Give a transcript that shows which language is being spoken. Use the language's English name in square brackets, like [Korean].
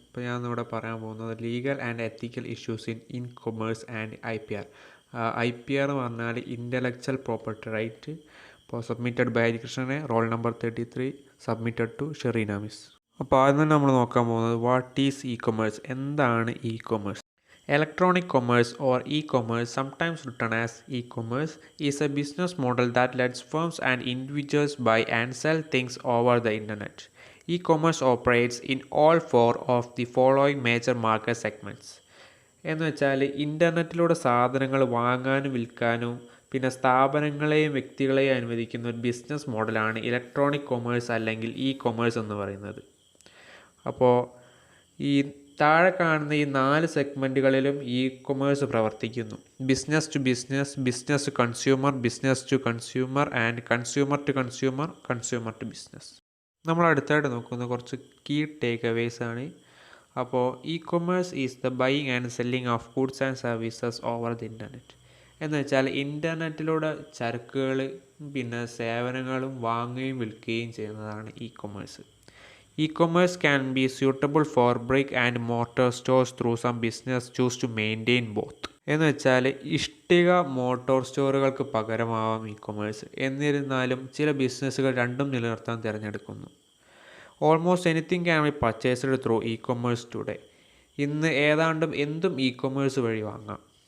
[Malayalam] ഇപ്പോൾ ഞാനിവിടെ പറയാൻ പോകുന്നത് [English] Legal and ethical issues in commerce and IPR. IPR [Malayalam] എന്ന് പറഞ്ഞാൽ [English] Intellectual property right. ഇപ്പോൾ submitted by ഹരികൃഷ്ണനെ, roll number 33, submitted to Shereena miss. [Malayalam] അപ്പോൾ ആദ്യം തന്നെ നമ്മൾ നോക്കാൻ പോകുന്നത് [English] what is commerce, [Malayalam] എന്താണ് commerce. [English] Electronic commerce or e-commerce, sometimes written as e-commerce, is a business model that lets firms and individuals buy and sell things over the internet. E-commerce operates in all four of the following major market segments. [Malayalam] എന്ന് വെച്ചാൽ ഇൻ്റർനെറ്റിലൂടെ സാധനങ്ങൾ വാങ്ങാനും വിൽക്കാനും പിന്നെ സ്ഥാപനങ്ങളെയും വ്യക്തികളെയും അനുവദിക്കുന്ന ഒരു ബിസിനസ് മോഡലാണ് ഇലക്ട്രോണിക് കൊമേഴ്സ് അല്ലെങ്കിൽ കൊമേഴ്സ് എന്ന് പറയുന്നത്. അപ്പോൾ ഈ താഴെ കാണുന്ന ഈ 4 സെഗ്മെൻറ്റുകളിലും കൊമേഴ്സ് പ്രവർത്തിക്കുന്നു. [English] Business to business, business to consumer and consumer to consumer, consumer to business. [Malayalam] നമ്മൾ അടുത്തായിട്ട് നോക്കുന്ന കുറച്ച് കീ ടേക്ക് അവേസ് ആണ്. അപ്പോൾ [English] Commerce is the buying and selling of goods and services over the internet. [Malayalam] എന്ന് വെച്ചാൽ ഇൻ്റർനെറ്റിലൂടെ ചരക്കുകൾ പിന്നെ സേവനങ്ങളും വാങ്ങുകയും വിൽക്കുകയും ചെയ്യുന്നതാണ് commerce. [English] E-commerce can be suitable for brick and mortar stores through some business choose to maintain both. [Malayalam] എന്ന് വെച്ചാൽ ഇഷ്ടിക മോട്ടോർ സ്റ്റോറുകൾക്ക് പകരമാവാം കൊമേഴ്സ്. എന്നിരുന്നാലും ചില ബിസിനസ്സുകൾ രണ്ടും നിലനിർത്താൻ തിരഞ്ഞെടുക്കുന്നു. [English] Almost anything can be purchased through commerce today. [Malayalam] ഇന്ന് ഏതാണ്ടും എന്തും കൊമേഴ്സ് വഴി വാങ്ങാം.